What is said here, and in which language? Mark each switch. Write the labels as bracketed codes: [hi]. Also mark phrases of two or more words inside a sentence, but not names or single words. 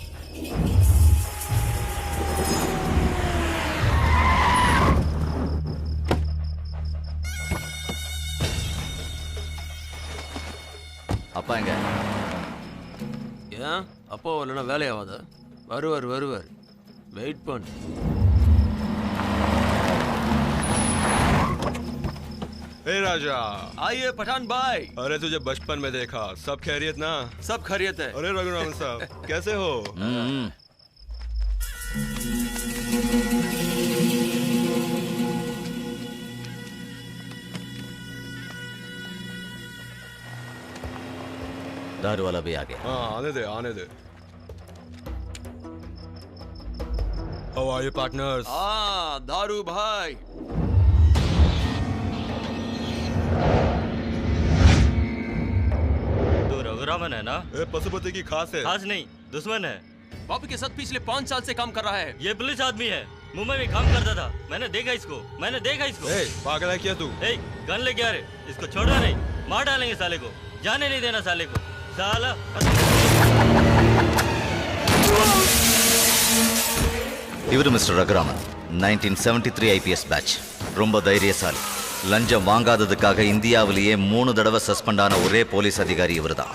[ta] அப்பா எங்க? ஏன் அப்பா வரலன்னா வேலையாவாத? வருவார். வெயிட் பண்ணு. [hi] ए राजा, आइए पठान भाई। अरे तुझे बचपन में देखा, सब खैरियत ना? सब खैरियत है। अरे रघुरामन साहब कैसे हो? दारू वाला भी आ गया। हाँ आने दे। [en] How are you partners? [hi] हाँ दारू भाई। रघुरामन है ना? पशुपति की खास है। खास नहीं, दुश्मन है। बापू के साथ पिछले 5 साल से काम कर रहा है। ये पुलिस आदमी है, मुंबई में काम करता था। मैंने देखा इसको। पागल है क्या तू? गन लेके आ रहे, इसको छोड़ना नहीं, मार डालेंगे साले को, जाने नहीं देना साले को। साला [ta] இவரு மிஸ்டர் ரகுராமன், 1973 ஐபிஎஸ் பேட்ச். ரொம்ப தைரியசாலி. லஞ்சம் வாங்காததுக்காக இந்தியாவிலேயே 3 தடவை சஸ்பெண்ட் ஆன ஒரே போலீஸ் அதிகாரி இவர்தான்.